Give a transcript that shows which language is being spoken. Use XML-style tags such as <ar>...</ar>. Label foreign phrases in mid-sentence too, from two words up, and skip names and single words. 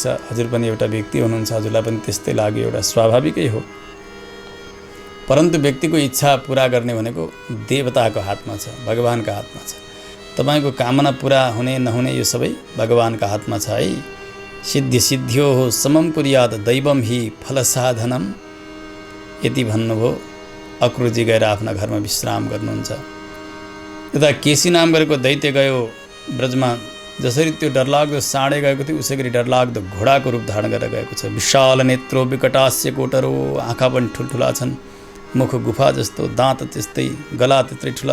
<ne>हजुर पनि एउटा व्यक्ति हुनुहुन्छ, हजुरलाई पनि त्यस्तै लाग्यो, एउटा स्वाभाविकै हो। परन्तु व्यक्तिको इच्छा पुरा गर्ने भनेको देवताको हातमा छ, भगवानका हातमा छ। तपाईको कामना पुरा हुने नहुने यो सबै भगवानका हातमा छ है।</ne> <sa>सिद्धि सिद्धियो हो समम कुर्याद दैवम हि फलसाधनम,</sa> <ne>यति भन्नुभयो। अक्रुरजी गएर आफ्ना घरमा विश्राम गर्नुहुन्छ। यता केसी नाम गरेको दैत्य गयो ब्रजमा। जसरी त्यो डरलाग्दो साँडे गएको थियो, उसै गरी डरलाग्दो घोडाको रूप धारण गरेर गएको छ।</ne> <sa>विशाल नेत्रो विकटास्य कोटरो,</sa> <ne>आँखा पनि ठुल्ठुला छन्, मुख गुफा जस्तो, दाँत त्यस्तै, गला त्यत्रै ठुला।</ne>